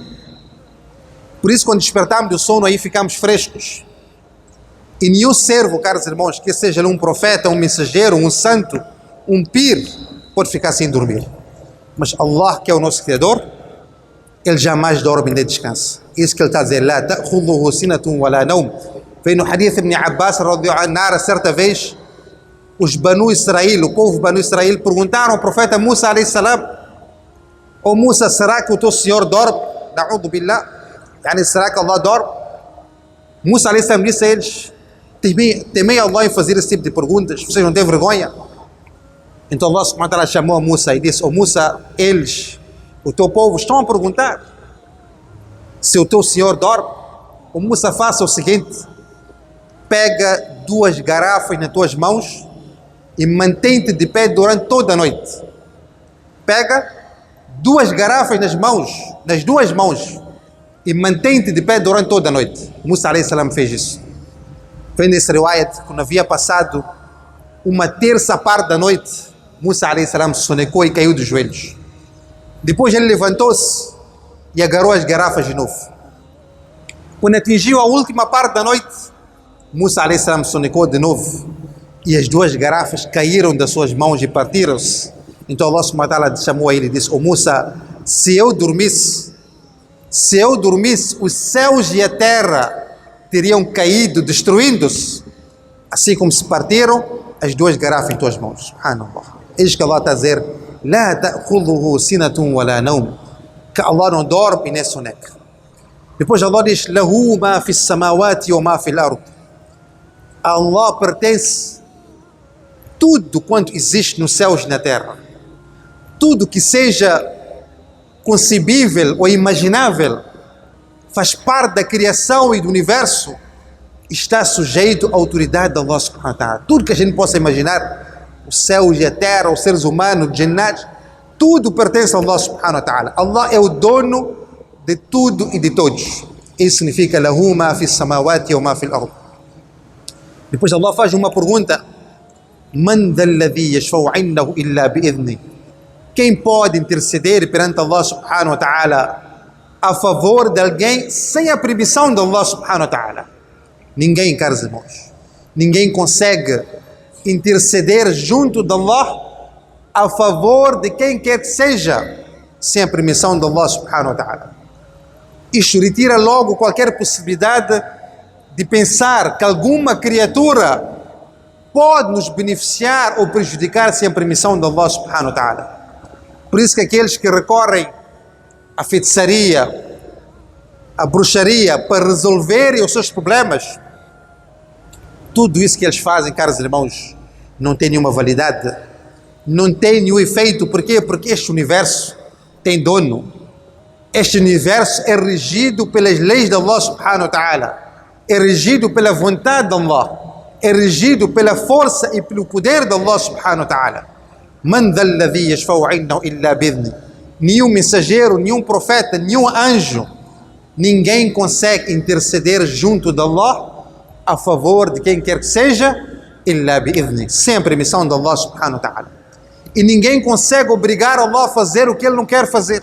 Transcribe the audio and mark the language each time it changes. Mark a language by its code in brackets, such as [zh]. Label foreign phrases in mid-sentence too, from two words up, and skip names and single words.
[pt] Por isso, quando despertamos do sono, aí ficamos frescos. E nenhum servo, caros irmãos, que seja um profeta, um mensageiro, um santo, um pir, pode ficar sem dormir. Mas Allah, que é o nosso Criador, Ele jamais dorme nem descansa. Isso que Ele está a dizer, [ar] لا تأخذه سنة ولا نوم. [pt] Vem no hadith de Ibn Abbas, [ar] رضي الله عنه, [pt] certa vez, os Banu Israel, o povo Banu Israel, perguntaram ao profeta Musa [ar] عليه السلام, [pt] ó Musa, será que o teu Senhor dorme? [ar] نعوذ بالله. يعني, [pt] será que Allah dorme? Musa [ar] عليه السلام [pt] disse a eles, temei Allah em fazer esse tipo de perguntas, vocês não têm vergonha? Então Allah [ar] سبحانه وتعالى [pt] chamou a Musa e disse, ó Musa, eles, o teu povo, estão a perguntar se o teu Senhor dorme. O Musa, faça o seguinte, pega 2 garrafas nas tuas mãos e mantém-te de pé durante toda a noite. Pega 2 garrafas nas 2 mãos e mantém-te de pé durante toda a noite. Musa [ar] عليه السلام [pt] fez isso. Vem nesse riwayat, quando havia passado uma terça parte da noite, Musa [ar] عليه السلام [pt] sonecou e caiu dos joelhos. Depois ele levantou-se e agarrou as garrafas de novo. Quando atingiu a última parte da noite, Musa [ar] عليه السلام [pt] sonecou de novo e as 2 garrafas caíram das suas mãos e partiram-se. Então Allah [ar] سبحانه وتعالى [pt] chamou a ele e disse: "Ô Musa, se eu dormisse, os céus e a terra teriam caído, destruindo-se, assim como se partiram as duas garrafas em tuas mãos." Subhanallah. Eis que Allah está a dizer: [ar] "لا تأخذه سنة ولا نوم", [pt] que Allah não dorme nem soneca. Depois Allah diz: [ar] "له ما في السماوات وما في الأرض." [pt] A Allah pertence tudo quanto existe nos céus e na terra. Tudo que seja concebível ou imaginável, faz parte da criação e do universo, está sujeito à autoridade de Allah [ar] سبحانه وتعالى. [pt] Tudo que a gente possa imaginar, os céus e a terra, os seres humanos, os jinnat, tudo pertence a Allah [ar] سبحانه وتعالى. [pt] Allah é o dono de tudo e de todos. Isso significa [ar] له ما في السماوات وما في الأرض. [pt] Depois Allah faz uma pergunta: [ar] "من ذا الذي يشفع عنده إلا بإذنه?" [pt] Quem pode interceder perante Allah [ar] سبحانه وتعالى [pt] a favor de alguém sem a permissão de Allah [ar] سبحانه وتعالى? [pt] Ninguém, caros irmãos. Ninguém consegue interceder junto de Allah a favor de quem quer que seja sem a permissão de Allah [ar] سبحانه وتعالى. [pt] Isto retira logo qualquer possibilidade de pensar que alguma criatura pode nos beneficiar ou prejudicar sem a permissão de Allah [ar] سبحانه وتعالى. [pt] Por isso que aqueles que recorrem à feitiçaria, à bruxaria para resolverem os seus problemas, tudo isso que eles fazem, caros irmãos, não tem nenhuma validade, não tem nenhum efeito. Por quê? Porque este universo tem dono. Este universo é regido pelas leis de Allah [ar] سبحانه وتعالى, [pt] é regido pela vontade de Allah, é regido pela força e pelo poder de Allah [ar] سبحانه وتعالى. من ذا الذي يشفع عنده إلا بإذنه. [pt] Nenhum mensageiro, nenhum profeta, nenhum anjo, ninguém consegue interceder junto de Allah a favor de quem quer que seja, [ar] إلا بإذنه, [pt] sem a permissão de Allah [ar] سبحانه وتعالى. [pt] E ninguém consegue obrigar Allah a fazer o que ele não quer fazer.